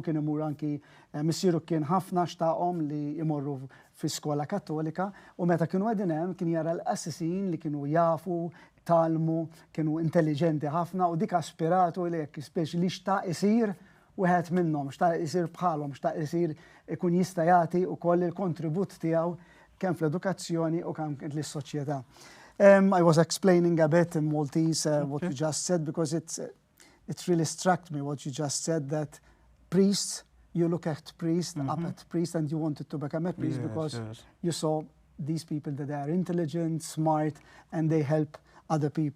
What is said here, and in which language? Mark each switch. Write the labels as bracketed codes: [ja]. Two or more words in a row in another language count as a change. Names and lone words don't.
[mt] kien imur anki missieru kien ħafna xtaqhom li imorru fi skola kattolika u meta kienu għedin hemm kien jara l-qassisin li kienu jafu talmu, kienu intelligenti ħafna u dik aspiratu li jekk speċi li xtaq isir wieħed minnhom, xtaq isir bħalhom, xtaq isir ikun jista' jagħti wkoll il-kontribut tiegħu kemm fl-edukazzjoni u kemm lis-soċjetà. [en] I was explaining a bit in Maltese what you just said because it really struck me what you just said that priests, you look at priests, up at priests and you wanted to become a priest because you saw these people that they are intelligent, smart and they help other people.